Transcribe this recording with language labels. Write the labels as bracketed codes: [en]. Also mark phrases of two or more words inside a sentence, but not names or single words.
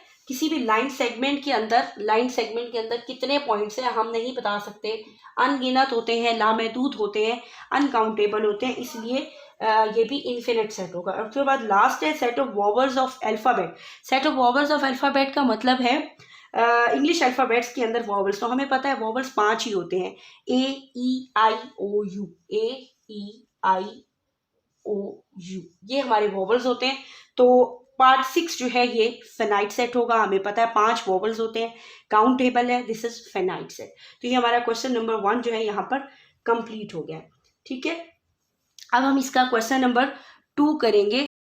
[hi] किसी भी [en] line segment [hi] के अंदर कितने पॉइंट्स हैं हम नहीं बता सकते, अनगिनत होते हैं, लामहदूद होते हैं, अनकाउंटेबल होते हैं, इसलिए ये भी [en] infinite set [hi] होगा। और उसके बाद लास्ट है [en] set of vowels of alphabet. set of vowels of alphabet [hi] का मतलब है [en] English alphabets [hi] के अंदर वॉवल्स, तो हमें पता है वॉवल्स 5 ही होते हैं, [en] A-E-I-O-U, A-E-I-O-U, [hi] ये हमारे वॉवल्स होते हैं। तो पार्ट 6 जो है ये [en] finite set [hi] होगा, हमें पता है 5 वॉवल्स होते हैं, काउंटेबल है, [en] this is finite set. [hi] तो ये हमारा [en] question number [hi] 1 जो है यहाँ पर कंप्लीट हो गया। ठीक है। अब हम इसका [en] question number [hi] 2 करेंगे।